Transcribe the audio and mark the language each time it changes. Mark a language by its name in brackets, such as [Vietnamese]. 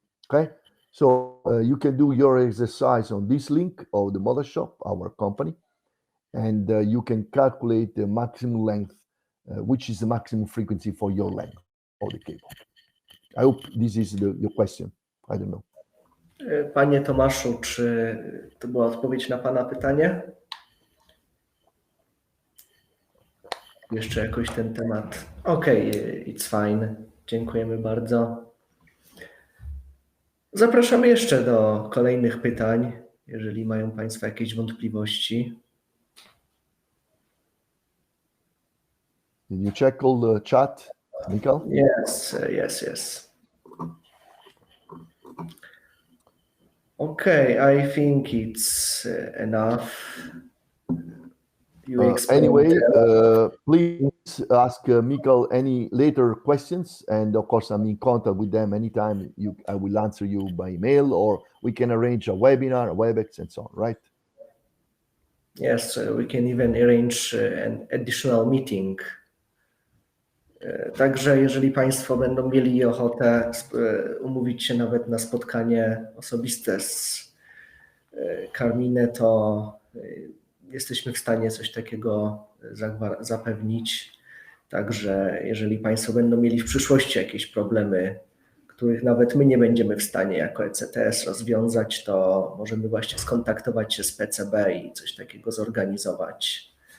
[English] Okay, so you can do your exercise on this link of the Mothershop, our company, and you can calculate the maximum length, which is the maximum frequency for your length of the cable. I hope this is your question. I don't know. [Polish] Panie Tomaszu, czy to była odpowiedź na Pana pytanie? Jeszcze jakoś ten temat. [English] Okej, it's fine. [Polish] Dziękujemy bardzo. Zapraszamy jeszcze do kolejnych pytań, jeżeli mają Państwo jakieś wątpliwości. [English] Did you check all the chat, Michael? Yes. Okay, I think it's enough. Anyway, please ask Michael any later questions, and of course I'm in contact with them anytime. I will answer you by email, or we can arrange a webinar, a WebEx, and so on, right? Yes, we can even arrange an additional meeting. [Polish] Także jeżeli Państwo będą mieli ochotę umówić się nawet na spotkanie osobiste z Carmine, to jesteśmy w stanie coś takiego zapewnić. Także jeżeli Państwo będą mieli w przyszłości jakieś problemy, których nawet my nie będziemy w stanie jako ECTS rozwiązać, to możemy właśnie skontaktować się z PCB i coś takiego zorganizować.